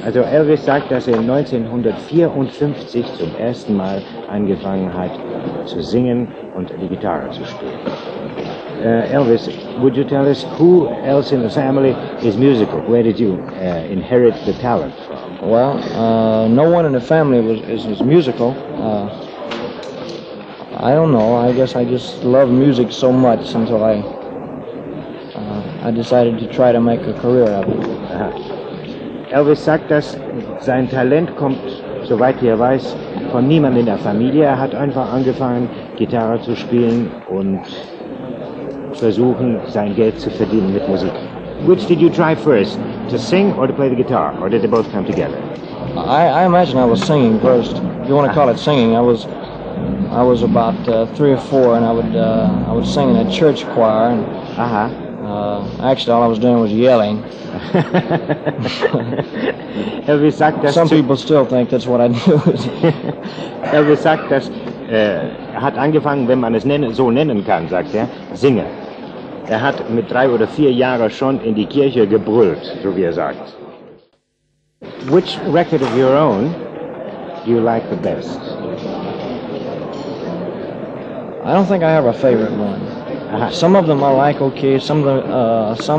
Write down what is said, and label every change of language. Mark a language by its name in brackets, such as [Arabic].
[German] Also Elvis sagt, dass 1954 zum ersten Mal angefangen hat zu singen und die Gitarre zu spielen. [English] Elvis, would you tell us who else in the family is musical? Where did you inherit the talent from? Well, no one in the family is musical. I don't know. I guess I just love music so much until I decided to try to make a career out of it. [German] Elvis sagt, dass sein Talent kommt, soweit er weiß, von niemand in der Familie. Er hat einfach angefangen, Gitarre zu spielen und versuchen, sein Geld zu verdienen mit Musik. [English] Which did you try first, to sing or to play the guitar, or did they both come together? I imagine I was singing first. If you want to call it singing, I was about three or four, and I would sing in a church choir. And, uh-huh. Actually, all I was doing was yelling. [German] Elvis sagt, dass [English] some people still think that's what I do. [German] Elvis sagt, dass hat angefangen, wenn man es so nennen kann, sagt er, singen. Hat mit drei oder vier Jahren schon in die Kirche gebrüllt, so wie sagt. [English] Which record of your own do you like the best? I don't think I have a favorite one. Some of them I like okay, some of them, some